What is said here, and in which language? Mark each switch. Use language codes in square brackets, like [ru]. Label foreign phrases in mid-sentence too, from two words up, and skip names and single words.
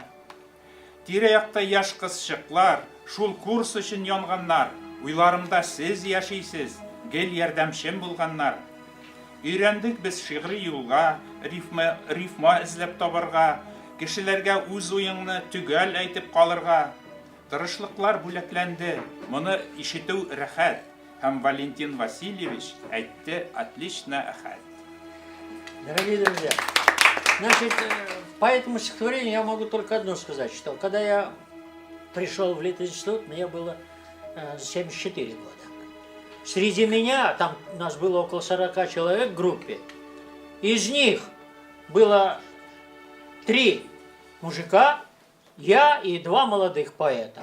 [tt] Тирә-якта яшь кызчыклар, шул курс өчен янганнар, уйларымда сез яшисез, гел ярдәмчем булганнар. Өйрәндек без шигъри юлга, рифма эзләп табарга, кешеләргә үз уеңны төгәл әйтеп калырга. Тырышлыклар бүләкләнде, моны ишетү рәхәт, һәм Валентин Васильевич әйтте: [ru] отлично, ахат. Дорогие друзья, значит, по этому стихотворению я могу только одно сказать, что когда я пришел в Литинститут, мне было 74 года. Среди меня, там у нас было около 40 человек в группе, из них было 3 мужика, я и 2 молодых поэта.